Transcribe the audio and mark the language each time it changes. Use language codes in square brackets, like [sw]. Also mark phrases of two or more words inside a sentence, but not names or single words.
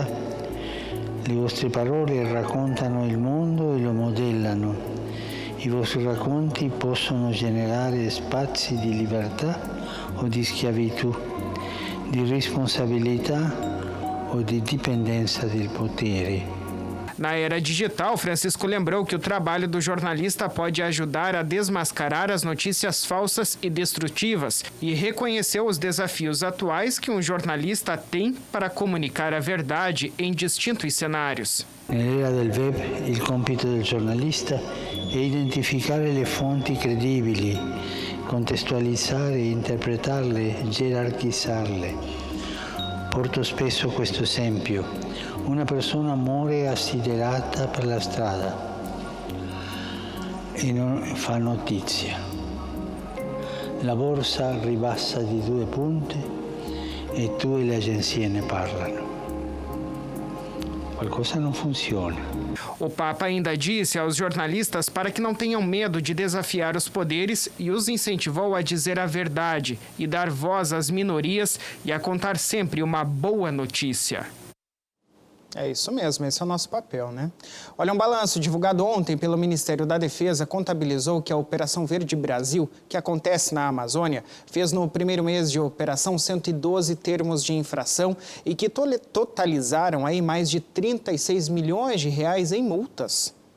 [it] Le vostre parole raccontano il mondo e lo modellano. I vostri racconti possono generare spazi di libertà o di schiavitù, di responsabilità o di dipendenza del potere. [pt] Na era digital, Francisco lembrou que o trabalho do jornalista pode ajudar a desmascarar as notícias falsas e destrutivas e reconheceu os desafios atuais que um jornalista tem para comunicar a verdade em distintos cenários. [it] Nell'era del web, il compito del giornalista è identificare le fonti credibili, contestualizzare, interpretarle, gerarchizzarle. Porto spesso questo esempio. Una persona muore assiderata per la strada e non fa notizia. La borsa ribassa di 2 punte e tu e le agenzie ne parlano. [pt] Qualcosa não funciona. O Papa ainda disse aos jornalistas para que não tenham medo de desafiar os poderes e os incentivou a dizer a verdade e dar voz às minorias e a contar sempre uma boa notícia. É isso mesmo, esse é o nosso papel, né? Olha, um balanço divulgado ontem pelo Ministério da Defesa contabilizou que a Operação Verde Brasil, que acontece na Amazônia, fez no primeiro mês de operação 112 termos de infração e que totalizaram aí mais de 36 milhões de reais em multas.